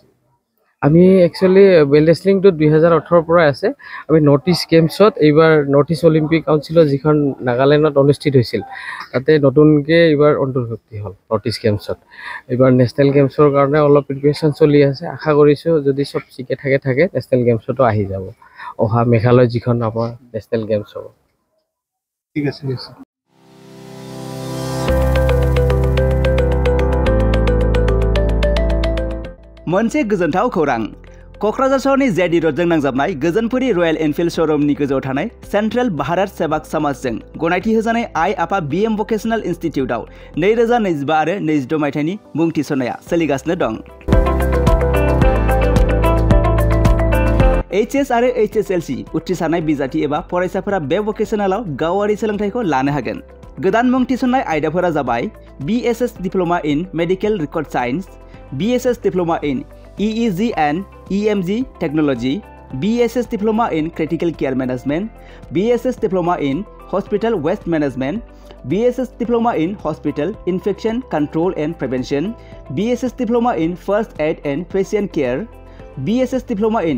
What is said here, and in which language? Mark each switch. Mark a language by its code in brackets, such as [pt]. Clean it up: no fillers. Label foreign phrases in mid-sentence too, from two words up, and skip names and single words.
[as] আমি [en] actually belt wrestling [as] 2018 পৰা আছে আমি নৰ্থ ইষ্ট গেমছত এইবাৰ নৰ্থ ইষ্ট অলিম্পিক কাউন্সিলৰ যিখন নাগালেণ্ডত অনুষ্ঠিত হৈছিল তাতে নতুনকৈ এইবাৰ অন্তৰ্ভুক্তি হ'ল নৰ্থ ইষ্ট গেমছত এইবাৰ নেশ্যনেল গেমছৰ কাৰণে অলপ প্ৰিপেৰেশ্যন চলি আছে আশা কৰিছোঁ যদি চব ঠিকে থাকে নেশ্যনেল গেমছতো আহি যাব অহা মেঘালয় যিখন আমাৰ নেশ্যনেল গেমছ হ'ব ঠিক আছে [brx] मोनसे गोजोनथाव खौरां क'क्राझार सहरनि जेडि रोडजों नांजाबनाय गोजोनपुरी रयेल एनफिल्ड श'रुमनि गोजौआव थानाय सेन्ट्रेल भारत सेवाक समाजजों गनायथि होजानाय आइ आफा बीएम भकेशनेल इन्स्टिटिउटआव 2025 आरो 26 मायथाइनि मुं थिसननाया सोलिगासिनो दं HS आरो HSLC उथ्रिसारनाय बिजाथि एबा फरायसाफोरा बे भकेशनेलाव गावारि सोलोंथायखौ लानो हागोन गोदान मुं थिसननाय आयदाफोरा जाबाय [en] BSS diploma in medical record science BSS Diploma in EEG and EMG Technology, BSS Diploma in Critical Care Management, BSS Diploma in Hospital Waste Management, BSS Diploma in Hospital Infection Control and Prevention, BSS Diploma in First Aid and Patient Care, BSS Diploma in